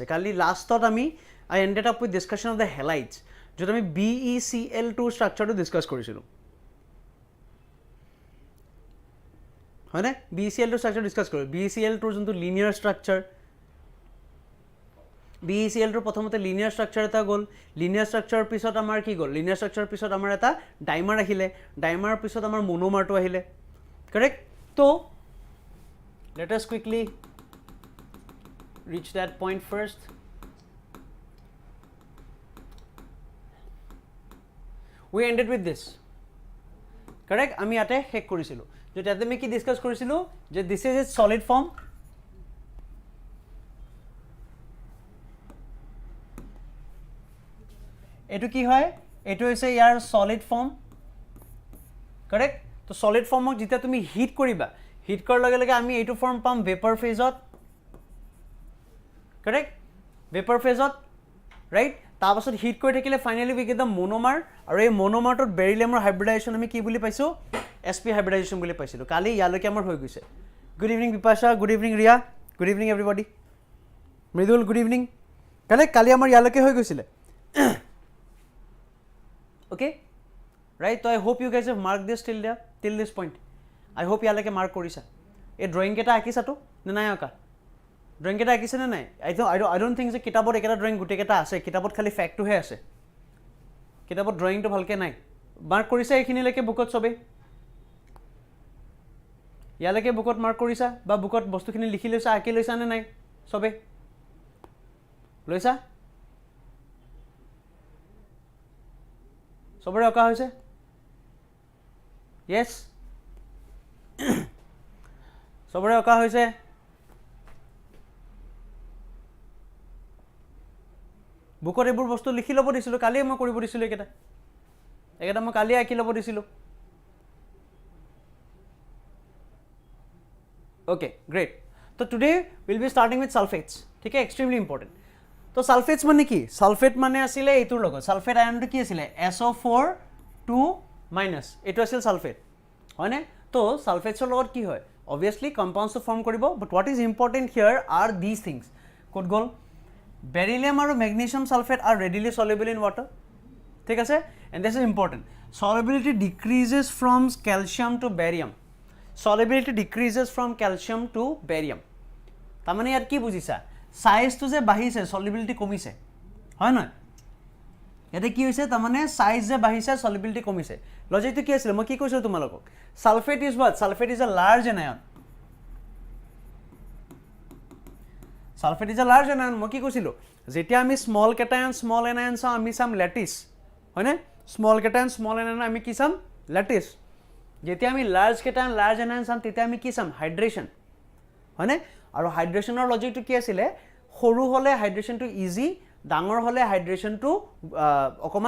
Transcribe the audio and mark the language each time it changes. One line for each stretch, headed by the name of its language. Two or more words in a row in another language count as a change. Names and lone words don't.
Assamese: কালি লাষ্টত আমি
English: I ended up with discussion of the halides,
Assamese: য'ত আমি BeCl2 ষ্ট্ৰাকচাৰটো ডিছকাছ কৰিছিলোঁ, হয়নে? BeCl2
English: structure discuss
Assamese: কৰিলোঁ. BeCl2ৰ যোনটো
English: linear structure,
Assamese: BeCl2ৰ প্ৰথমতে
English: linear structure
Assamese: এটা গ'ল. লিনিয়াৰ ষ্ট্ৰাকচাৰৰ পিছত আমাৰ কি গ'ল? লিনিয়াৰ ষ্ট্ৰাকচাৰৰ পিছত আমাৰ এটা ডাইমাৰ আহিলে. ডাইমাৰৰ পিছত আমাৰ মনোমাৰটো আহিলে, কাৰেক্ট?
English: তো let us quickly reach that point first. We ended with this, correct?
Assamese: আমি ইয়াতে শেষ কৰিছিলোঁ, যে তাতে আমি কি ডিছকাছ কৰিছিলোঁ?
English: যে this is its solid form,
Assamese: এইটো কি হয়? এইটো হৈছে ইয়াৰ
English: solid form, correct?
Assamese: তো solid formক যেতিয়া তুমি হিট কৰিবা, হিট কৰাৰ লগে লগে আমি এইটো ফৰ্ম পাম ভেপাৰ ফেজত, কাৰেক্ট? ভেপাৰ ফেজত, ৰাইট? তাৰ পাছত হিট কৰি থাকিলে
English: finally we get the monomer
Assamese: আৰু এই মনোমাৰটোত বেৰিলিয়ামৰ হাইব্ৰিডাইজেশ্যন আমি কি বুলি পাইছোঁ
English: SP hybridization
Assamese: বুলি পাইছিলোঁ কালি ইয়ালৈকে আমাৰ হৈ গৈছে
English: good evening Bipasha good evening Riya good evening everybody Mridul good evening
Assamese: কালি আমাৰ ইয়ালৈকে হৈ গৈছিলে
English: okay right so I hope you guys have marked this till this point I hope
Assamese: ইয়ালৈকে মাৰ্ক কৰিছা এই ড্ৰয়িং কেইটা আঁকিছাতো নে নাই আঁকা ড্ৰয়িং কেইটা আঁকিছে নে নাই
English: I don't think
Assamese: যে কিতাপত একেটা ড্ৰয়িং গোটেইকেইটা আছে কিতাপত খালি ফেক্টটোহে আছে কিতাপত ড্ৰয়িংটো ভালকৈ নাই মাৰ্ক কৰিছা এইখিনিলৈকে বুকত চবেই ইয়ালৈকে বুকত মাৰ্ক কৰিছা বা বুকত বস্তুখিনি লিখি লৈছা আঁকি লৈছা নে নাই চবেই লৈছা চবৰে অঁকা হৈছে য়েছ চবৰে অঁকা হৈছে বুকত এইবোৰ বস্তু লিখি ল'ব দিছিলোঁ কালিয়ে মই কৰিব দিছিলোঁ এইকেইটা মই কালিয়ে আঁকি ল'ব দিছিলোঁ
English: okay great so today we'll be starting with sulfates
Assamese: ঠিক আছে
English: extremely important
Assamese: তো সালফেটস মানে কি সালফেট মানে আছিল এইটোৰ লগত সালফেট আয়নটো কি আছিল SO4 2- এটো আছিল সালফেট হয়নে তো সালফেটছৰ লগত কি হয়
English: obviously compounds to form
Assamese: কৰিব
English: but what is important here are these things
Assamese: ক'ত গ'ল
English: beryllium আৰু magnesium sulfate are readily soluble in water
Assamese: ঠিক আছে
English: and this is important solubility decreases from calcium to barium
Assamese: solubility decreases from calcium to barium তাৰ মানে ইয়াত কি বুজিছা সাইজটো যে বাঢ়িছে সলিবিলিটি কমিছে হয় না এটা কি হৈছে তাৰ মানে সাইজ যে বাঢ়িছে সলিবিলিটি কমিছে লজিকটো কি আছিল মই কি কৈছো তোমালোকক
English: sulfate is what sulfate is a large anion sulfate is a large anion
Assamese: মই কি কৈছিলো যেতিয়া আমি
English: small anion
Assamese: চাম আমি চাম ল্যাটিস হয় না
English: small anion
Assamese: আমি কি চাম ল্যাটিস যেতিয়া আমি
English: large anion
Assamese: চাম তেতিয়া আমি কি চাম হাইড্ৰেশ্যন হয় না আৰু হাইড্ৰেশ্যনৰ লজিকটো কি আছিল সৰু হলে হাইড্ৰেশ্যনটো ইজি ডাঙৰ হলে হাইড্ৰেশ্যনটো অকমান